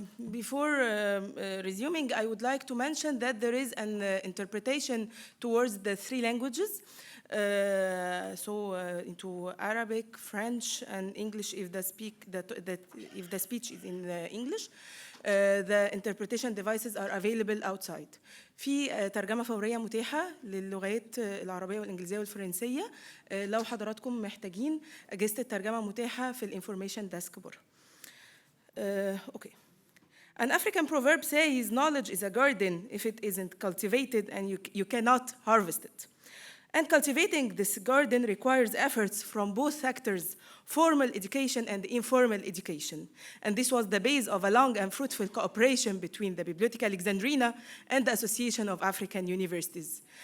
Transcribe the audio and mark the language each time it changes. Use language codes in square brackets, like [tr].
[en] Before resuming, I would like to mention that there is an interpretation towards the 3 languages, into Arabic, French, and English if the speech is in English. The interpretation devices are available outside. [ar] في ترجمة فورية متاحة للغات العربية والإنجليزية والفرنسية. لو حضراتكم محتاجين أجهزة الترجمة متاحة في الانفورميشن ديسك بره. [en] Okay. An African proverb says, knowledge is a garden if it isn't cultivated, and you cannot harvest it. And cultivating this garden requires efforts from both sectors, formal education and informal education. And this was the base of a long and fruitful cooperation between the Bibliotheca Alexandrina and the Association of African Universities.